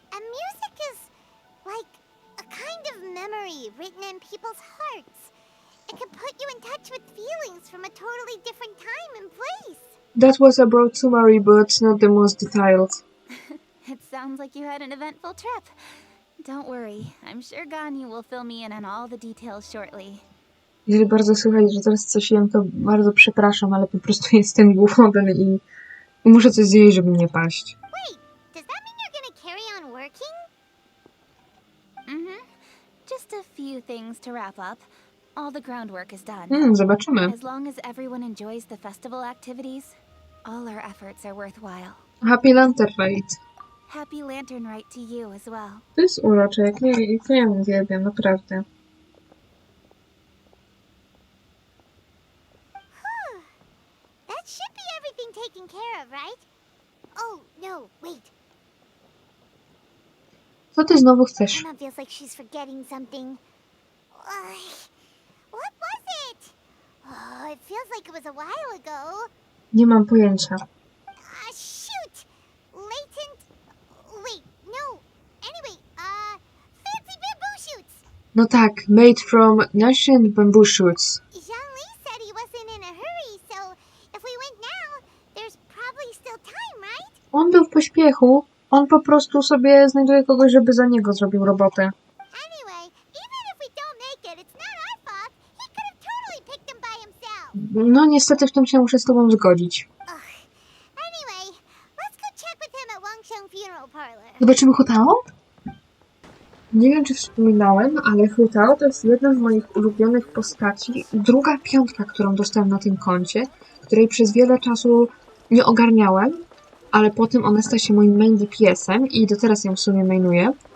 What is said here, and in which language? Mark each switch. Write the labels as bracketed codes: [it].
[en] And music is like a kind of memory written in people's hearts. It can put you in touch with feelings from a totally different time and place. That was a broad summary, but not the most detailed. It sounds like you had an eventful trip. Don't worry, I'm sure Ganyu will fill me in on all the details shortly. [pl] Jeżeli bardzo słychać, że teraz coś jem, to bardzo przepraszam, ale po prostu jestem głodny i muszę coś zjeść, żeby nie paść. [en] Wait, does that mean you're gonna carry on working? Just a few things to wrap up. All the groundwork is done. [pl] Zobaczymy. [en] As long as everyone enjoys the festival activities, all our efforts are worthwhile. Happy Lantern Rite. Happy Lantern Rite to you as well. [pl] To jest urocze, jak nie uwielbiam, naprawdę. [en] That should be everything taken care of, right? Oh, no, wait. [pl] Co ty znowu chcesz? [en] Emma feels like she's forgetting something. What was it? Oh, it feels like it was a while ago. [pl] Nie mam pojęcia. [en] Shoot! Latent... Wait, no. Anyway, fancy bamboo shoots. [pl] No tak, [en] made from ancient bamboo shoots. Jean-Lee said he wasn't in a hurry, so if we went now, there's probably still time, right? [pl] On był w pośpiechu. On po prostu sobie znajduje kogoś, żeby za niego zrobił robotę. [en] Anyway, even if we don't make it, it's not our fault. He could have totally picked them by himself. [pl] No niestety w tym się muszę z tobą zgodzić. [en] Anyway, let's go check with him at Wangsheng Funeral Parlor. [pl] Zobaczymy Hutao? Nie wiem, czy wspominałem, ale Hutao to jest jedna z moich ulubionych postaci. Druga piątka, którą dostałem na tym koncie, której przez wiele czasu nie ogarniałem, ale potem ona stała się moim main DPS-em i do teraz ją w sumie mainuję.